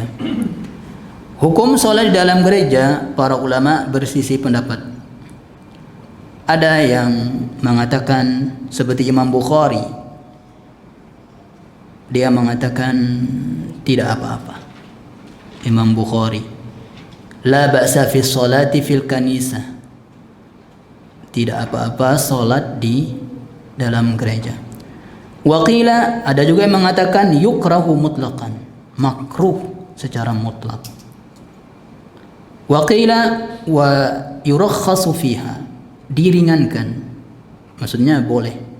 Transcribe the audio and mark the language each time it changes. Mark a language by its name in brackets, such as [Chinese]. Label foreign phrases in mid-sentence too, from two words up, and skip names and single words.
[Indonesian] Hukum sholat di dalam gereja, para ulama bersisi pendapat. Ada yang mengatakan seperti Imam Bukhari, dia mengatakan tidak apa-apa. Imam Bukhari, [Arabic] لا بأس في الصلاة في الكنيسة, [Indonesian] tidak apa-apa sholat di dalam gereja. Waqila, ada juga yang mengatakan [Arabic] يكره مطلقا, [Indonesian] makruh secara mutlak. [Arabic] وقيل ويرخص فيها, [Indonesian] diringankan, maksudnya boleh.